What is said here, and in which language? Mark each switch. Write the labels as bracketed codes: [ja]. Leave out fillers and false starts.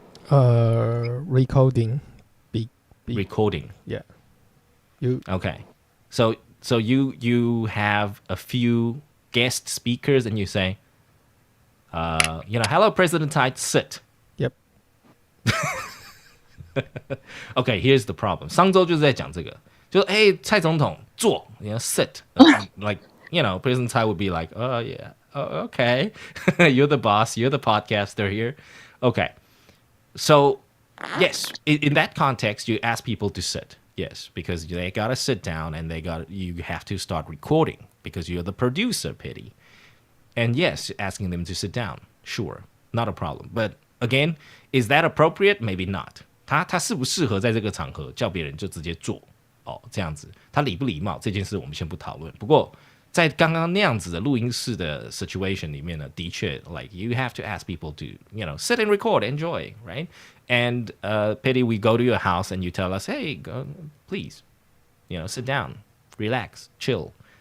[en] Recording. Recording. Yeah. Okay. So you have a few guest speakers and you say, hello, President Tsai, sit. Yep. Okay, here's the problem. [zh] 上周就是在讲这个，就是蔡总统坐，sit. [en] Like, President Tsai would be like, oh yeah, oh, okay. You're the boss. You're the podcaster here. Okay. So, yes, in that context, you ask people to sit. Yes, because they gotta sit down and you have to start recording because you're the producer, Pity. And yes, asking them to sit down, sure, not a problem. But again, is that appropriate? Maybe not. [zh] 他适不适合在这个场合叫别人就直接做这样子？他礼不礼貌这件事我们先不讨论。不过在刚刚那样子的录音室的 situation 里面呢，的确 [en] like you have to ask people to sit and record, enjoy, right? And Petty, we go to your house and you tell us, hey, please, sit down, relax, chill.